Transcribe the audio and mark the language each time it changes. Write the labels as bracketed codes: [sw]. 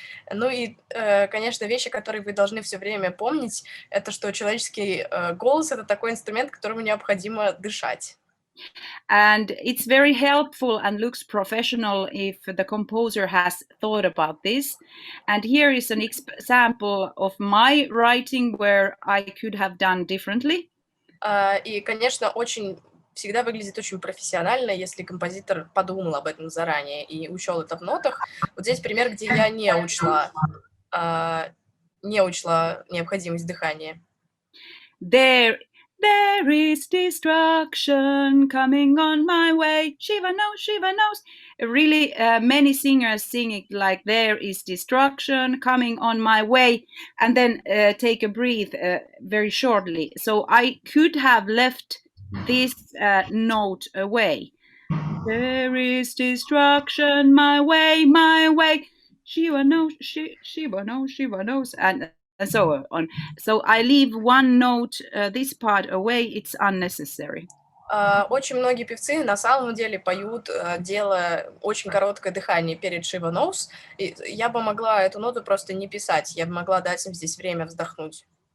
[ru] Ну и, конечно, вещи, которые вы должны все время помнить, это что человеческий голос — это такой инструмент, которому необходимо дышать. [en] And it's very helpful and looks professional if the composer has thought about this. And here is an example of my writing where I could have done differently. [ru] И, конечно, всегда выглядит очень профессионально, если композитор подумал об этом заранее и учел это в нотах. Вот здесь пример, где я не учла необходимость дыхания. [en] There is destruction coming on my way. Shiva knows, Shiva knows. Really, many singers sing it like there is destruction coming on my way, and then take a breath very shortly. So I could have left this note away. There is destruction my way, my way. Shiva knows, Shiva knows, Shiva knows, and so on. So I leave one note, this part away. It's unnecessary. [ru] Очень многие певцы на самом деле поют, делая очень короткое дыхание перед [en] Shiva knows. [ru] И я бы могла эту ноту просто не писать, я бы могла дать им здесь время вздохнуть.